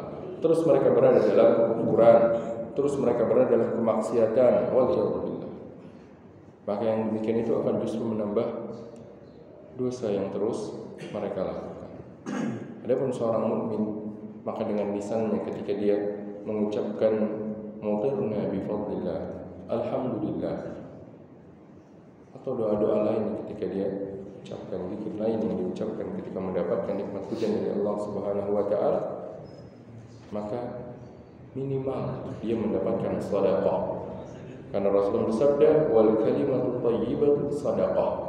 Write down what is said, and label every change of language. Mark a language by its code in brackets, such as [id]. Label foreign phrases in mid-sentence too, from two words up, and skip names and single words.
[id] Terus mereka berada dalam kekufuran, terus mereka berada dalam kemaksiatan, waliyadzubillah. Maka yang demikian itu akan justru menambah dosa yang terus mereka lakukan. Adapun seorang mukmin, maka dengan lisannya ketika dia mengucapkan [ar] مطرنا بفضل الله, [id] alhamdulillah, atau doa-doa lain ketika dia ucapkan, zikir lain yang diucapkan ketika mendapatkan nikmat hujan dari Allah [ar] سبحانه وتعالى, [id] maka minimal dia mendapatkan sedekah. Karena Rasulullah bersabda, [ar] والكلمة الطيبة صدقة.